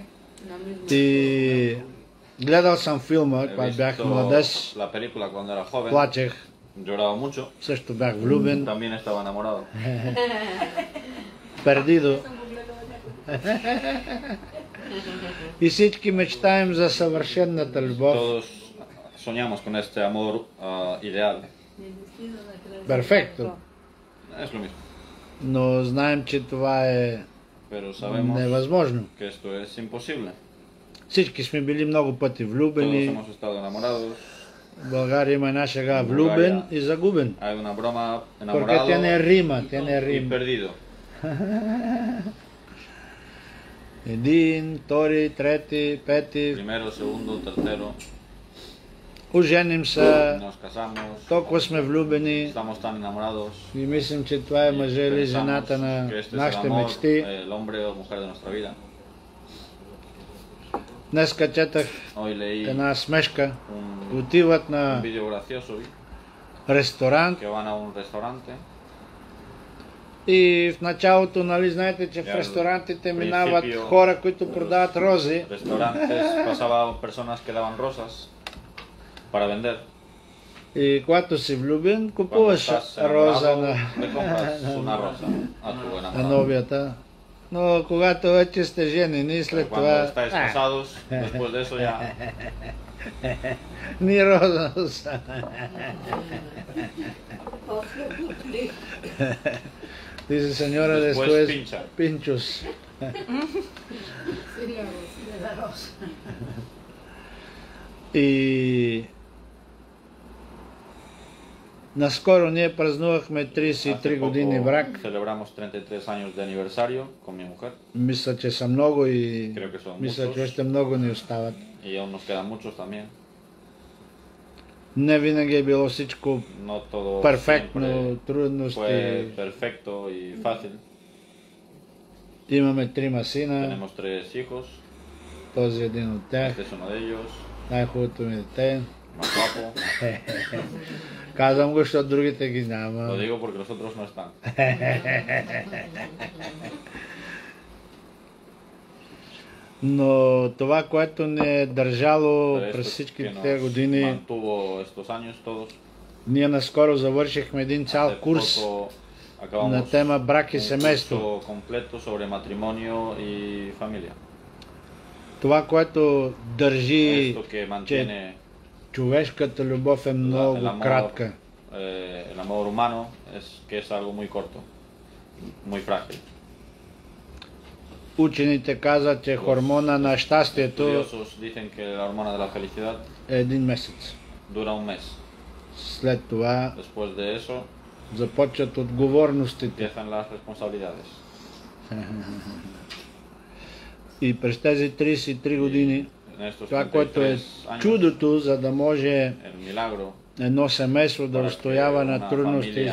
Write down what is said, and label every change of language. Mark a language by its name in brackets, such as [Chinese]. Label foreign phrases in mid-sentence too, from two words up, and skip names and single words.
[Bulgarian] И гледал съм филма, когато бях младеж. Плачех. Също бях влюбен. [Spanish] Пердидо. [Bulgarian] И всички мечтаем за съвършенната любов. [Spanish] Soñamos con este amor ideal. Perfecto. Es lo mismo. [Bulgarian] Но знаем, че това е невъзможно. [Spanish] Que esto es imposible. [Bulgarian] Всички сме били много пъти влюбени. [Spanish] Todos hemos estado enamorados. [Bulgarian] В България има една шега влюбен и загубен. [Spanish] Hay una broma Porque enamorado tiene rima, tiene y rima. perdido. [Bulgarian] Един, втори, трети, пети. [Spanish] Primero, segundo, tercero. [Bulgarian] Оженим се. [Spanish] Nos casamos. [Bulgarian] Толкова сме влюбени. [Spanish] Estamos tan enamorados. [Bulgarian] И мислим, че това е мъжа или жената на нашите мечти. [Spanish] El hombre o mujer de nuestra vida. [Bulgarian] Днеска четах една смешка. Отиват на ресторант. И в началото, нали, знаете, че в ресторантите минават хора, които продават рози. И когато си влюбен, купуваш роза на новията. Но когато вече сте женени, след това... [Spanish] Ni rosas. Dice señora después pinchos. De la rosa. [Bulgarian] И наскоро ние празнувахме 33 години брак. [Spanish] Celebramos 33 años de aniversario con mi mujer. [Bulgarian] Мисля, че са много и [Spanish] Creo que son [Bulgarian] мисля, че [Spanish] muchos. [Bulgarian] още много ни остават. [Spanish] Y aún nos quedan muchos también. [Bulgarian] Не винаги е било всичко [Spanish] No todo [Bulgarian] перфектно, [Spanish] siempre [Bulgarian] трудности. [Spanish] fue perfecto y fácil. [Bulgarian] Имаме трима сина, [Spanish] Tenemos 3 hijos. [Bulgarian] този е един от тях, [Spanish] Este es uno de ellos. [Bulgarian] най-хубавото ми дете. [Spanish] Más guapo. [Bulgarian] Казвам го, защото другите ги [Spanish] Lo [Bulgarian] няма. [Spanish] digo porque los otros no están. [Bulgarian] Но това, което ни е държало [Spanish] Pero [Bulgarian] през [Spanish] esto [Bulgarian] всичките [Spanish] que [Bulgarian] тези [Spanish] nos [Bulgarian] години, [Spanish] mantuvo estos años todos. [Bulgarian] ние наскоро завършихме един цял [Spanish] Hace [Bulgarian] курс [Spanish] poco [Bulgarian] на [Spanish] acabamos [Bulgarian] тема брак и [Spanish] un [Bulgarian] семейство. [Spanish] curso completo sobre matrimonio y familia. [Bulgarian] Това, което държи, [Spanish] Esto que mantiene [Bulgarian] човешката любов е много [Spanish] el [Bulgarian] кратка. [Spanish] el amor humano es que es algo muy corto, muy frágil. [Bulgarian] Учените казват, че хормона на щастието [Spanish] Estudiosos dicen que la hormona de la felicidad [Bulgarian] е един месец. [Spanish] dura un mes. [Bulgarian] След това [Spanish] Después de eso [Bulgarian] започват отговорностите. [Spanish] empiezan las responsabilidades. [Bulgarian] И през тези 33 години, [Spanish] En estos [Bulgarian] това, което е [Spanish] 33 años, [Bulgarian] чудото, за да може [Spanish] el milagro [Bulgarian] едно семейство да [Spanish] para que [Bulgarian] устоява [Spanish] una [Bulgarian] на трудности и